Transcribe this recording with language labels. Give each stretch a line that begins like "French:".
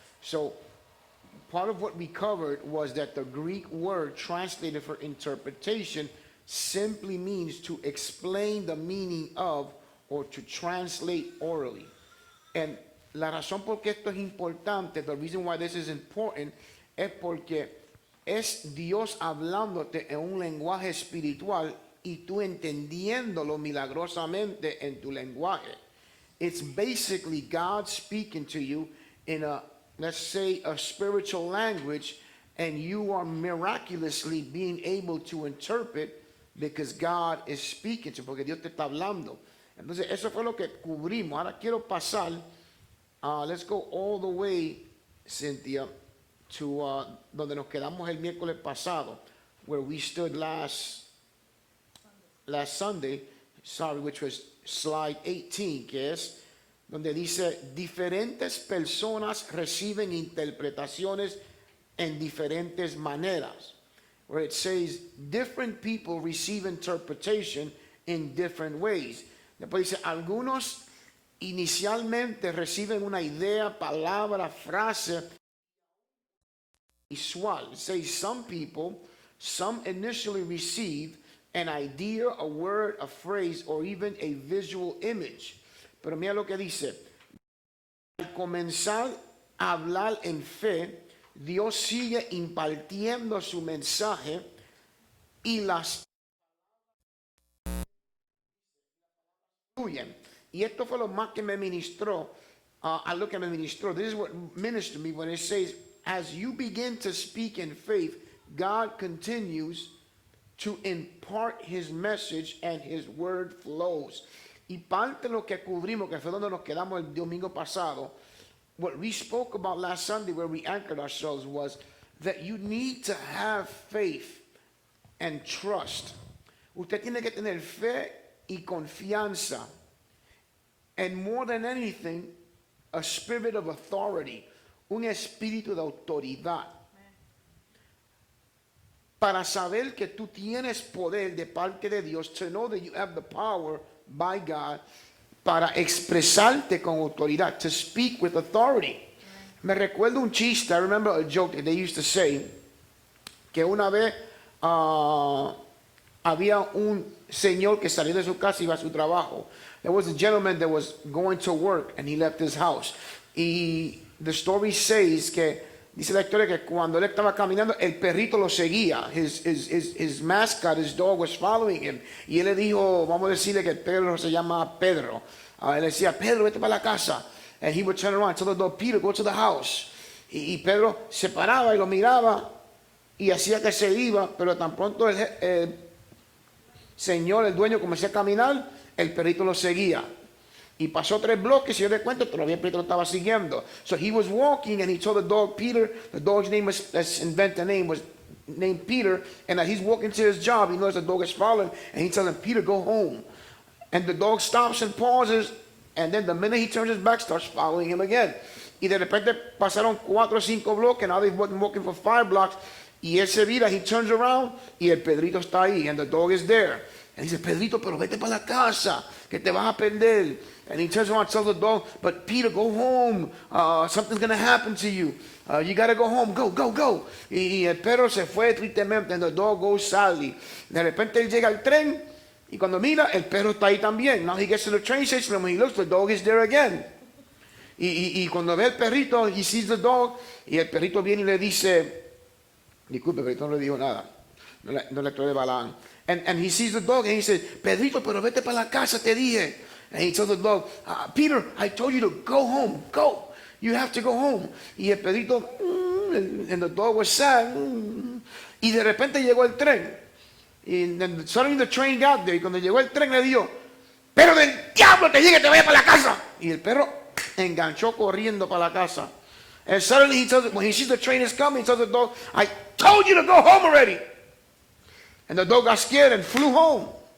English: So, part of what we covered was that the Greek word translated for interpretation simply means to explain the meaning of or to translate orally.
Spanish: And la razón por qué esto es importante,
English: the reason why this is important,
Spanish: es porque es Dios hablándote en un lenguaje espiritual y tú entendiéndolo milagrosamente en tu lenguaje.
English: It's basically God speaking to you in a, let's say, a spiritual language, and you are miraculously being able to interpret because God is speaking to you,
Spanish: porque Dios te está hablando. Entonces, eso fue lo que cubrimos. Ahora quiero pasar,
English: let's go all the way, Cynthia, to
Spanish: donde nos quedamos el miércoles pasado,
English: where we stood last Sunday, which was slide 18,
Spanish: que es donde dice, diferentes personas reciben interpretaciones en diferentes maneras.
English: Where it says, different people receive interpretation in different ways.
Spanish: Después dice, algunos inicialmente reciben una idea, palabra, frase visual.
English: It says some initially receive an idea, a word, a phrase, or even a visual image.
Spanish: Pero mira lo que dice. Al comenzar a hablar en fe, Dios sigue impartiendo su mensaje y las fluyen. Y esto fue lo más que me ministró, algo que me ministró.
English: This is what ministered me when it says, as you begin to speak in faith, God continues to impart his message and his word flows.
Spanish: Y parte de lo que cubrimos, que fue donde nos quedamos el domingo pasado,
English: what we spoke about last Sunday where we anchored ourselves was that you need to have faith and trust.
Spanish: Usted tiene que tener fe y confianza.
English: And more than anything, a spirit of authority,
Spanish: un espíritu de autoridad. Para saber que tú tienes poder de parte de Dios,
English: to know that you have the power by God,
Spanish: para expresarte con autoridad,
English: to speak with authority.
Spanish: Me recuerdo un chiste,
English: I remember a joke that they used to say,
Spanish: que una vez había un señor que salió de su casa y iba a su trabajo.
English: There was a gentleman that was going to work and he left his house.
Spanish: Y
English: the story says
Spanish: que, dice la historia que cuando él estaba caminando, el perrito lo seguía.
English: His mascot, his dog was following him.
Spanish: Y él le dijo, vamos a decirle que el perro se llama Pedro. Él decía, Pedro, vete para la casa.
English: And he would turn around, tell the dog, Peter, go to the house.
Spanish: Y Pedro se paraba y lo miraba y hacía que se iba, pero tan pronto el señor, el dueño, comenzó a caminar, el perrito lo seguía. Y pasó 3 bloques y yo le cuento, todavía Pedro estaba siguiendo.
English: So he was walking and he told the dog Peter, the dog's name was, let's invent a name, was named Peter. And as he's walking to his job, he knows the dog is following and he tells him, Peter, go home. And the dog stops and pauses. And then the minute he turns his back, starts following him again.
Spanish: Y de repente pasaron 4 o 5 bloques.
English: Now they've been walking for 5 blocks.
Spanish: Y él se vira,
English: he turns around
Spanish: y el Pedrito está ahí.
English: And the dog is there. And he says,
Spanish: Pedrito, pero vete para la casa, que te vas a perder.
English: And he turns around and tells the dog, but Peter, go home. Something's going to happen to you. You got to go home. Go, go, go.
Spanish: Y el perro se fue tristemente.
English: And the dog goes sadly.
Spanish: De repente él llega al tren. Y cuando mira, el perro está ahí también.
English: Now he gets to the train station and when he looks, the dog is there again.
Spanish: Y cuando ve el perrito,
English: he sees the dog.
Spanish: Y el perrito viene y le dice, disculpe, el perrito no le dijo nada. No le trae de Balaam.
English: And he sees the dog and he says,
Spanish: Pedrito, pero vete para la casa, te dije.
English: And he tells the dog, Peter, I told you to go home. Go. You have to go home.
Spanish: Y el Pedrito,
English: and the dog was sad.
Spanish: Y de repente llegó el tren. Y
English: then suddenly the train got there.
Spanish: Y cuando llegó el tren le dijo, pero del diablo te llegue, te vaya para la casa. Y el perro enganchó corriendo para la casa.
English: And suddenly he tells, when he sees the train is coming, he tells the dog, I told you to go home already. And the dog got scared and flew home.